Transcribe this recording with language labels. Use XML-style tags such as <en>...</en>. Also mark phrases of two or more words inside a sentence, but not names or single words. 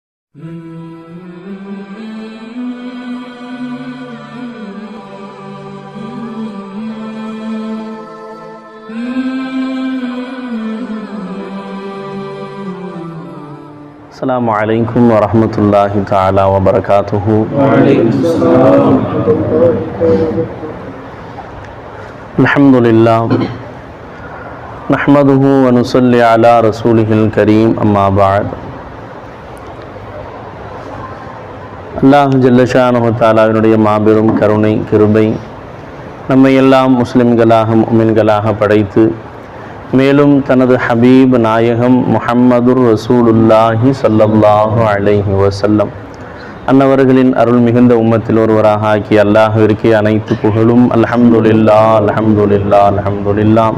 <ar>السلام عليكم ورحمة الله تعالى وبركاته. الحمد لله نحمده ونصلي على رسوله الكريم أما بعد.</ar> <ta>அல்லாஹ்</ta> <ar>جل شأنه</ar> <ta>தஆலாவினுடைய மாபெரும் கருணை கிருபை நம்மை எல்லாம் முஸ்லிம்களாக முஃமின்களாக படைத்து மேலும் தனது ஹபீப் நாயகம்</ta> <ar>محمد رسول الله صلى الله عليه وسلم</ar> <ta>அன்னவர்களின் அருள் மிகுந்த உம்மத்தில் ஒருவராக ஆக்கி அல்லாஹ்விற்கு அனைத்து புகழும்</ta> <ar>الحمد لله الحمد لله الحمد لله.</ar>